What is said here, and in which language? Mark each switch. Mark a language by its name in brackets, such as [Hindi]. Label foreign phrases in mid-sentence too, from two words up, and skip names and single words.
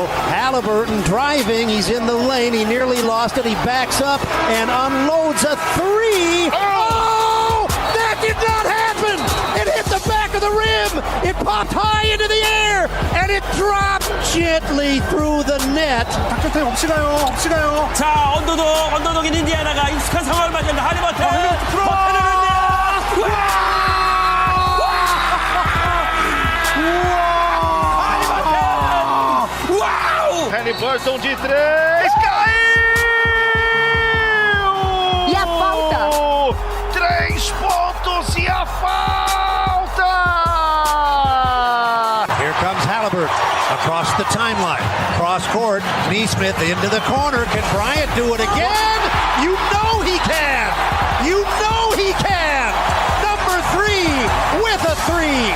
[English] Halliburton driving. He's in the lane. He nearly lost it. He backs up and unloads a three. Oh! That did not happen! It hit the back of the rim. It popped high into the air, and it dropped gently through the net. [Korean] 자, 언더독인 인디애나가 익숙한 상황을 맞이한다. 하리버튼 버텨내는데요. [Portuguese] Halliburton de 3, caiu! E a falta? 3 pontos e a falta! [English] Here comes Halliburton across the timeline. Cross court, Neesmith into the corner. Can Bryant do it again? You know he can! You know he can! Number 3 with a three.